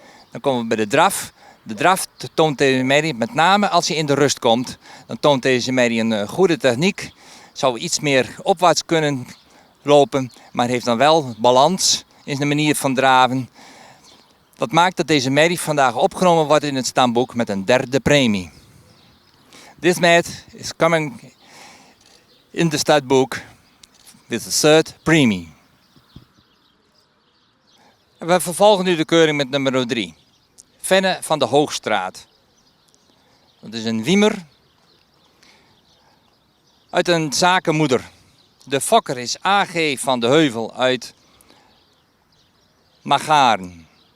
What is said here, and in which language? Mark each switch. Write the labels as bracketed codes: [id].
[nl] Dan komen we bij de draf. De draf toont deze merrie, met name als hij in de rust komt, dan toont deze merrie een goede techniek. Zou iets meer opwaarts kunnen lopen, maar heeft dan wel balans in de manier van draven. Dat maakt dat deze merrie vandaag opgenomen wordt in het stamboek met een 3e premie. [en] This mat is coming in the studbook with the 3rd premie. [nl] We vervolgen nu de keuring met nummer 3. Venne van de Hoogstraat. Dat is een wiemer uit een zakenmoeder. De fokker is A.G. van de Heuvel uit Magaren.